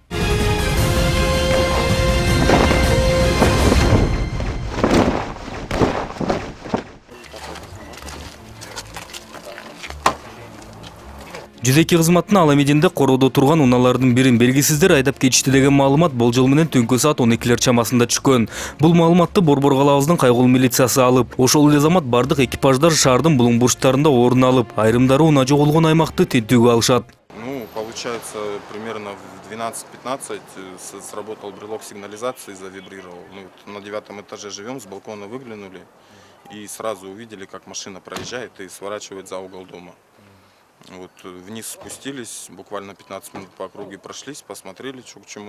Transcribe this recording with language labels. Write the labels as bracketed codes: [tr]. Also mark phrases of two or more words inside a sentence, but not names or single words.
[ky] Жүзеки кызматтын Аламединде короодо турган унаалардын бирин белгисиздер айдап кетишти деген маалымат болжол менен түнкү саат 12 чамасында түшкөн. Бул маалыматты Борбор калабыздын Кайгул милициясы алып, ошол эле замат бардык экипаждар шаардын булуң бурчтарында орун алып, айрымдары унаа жоголгон аймакты тинтүүгө алышат. [ru] Получается, примерно в 12-15 сработал брелок сигнализации, завибрировал. Мы на 9-м этаже живем, с балкона выглянули и сразу увидели, как машина проезжает и сворачивает за угол дома. Вниз спустились, буквально 15 минут по округе прошлись, посмотрели, что к чему.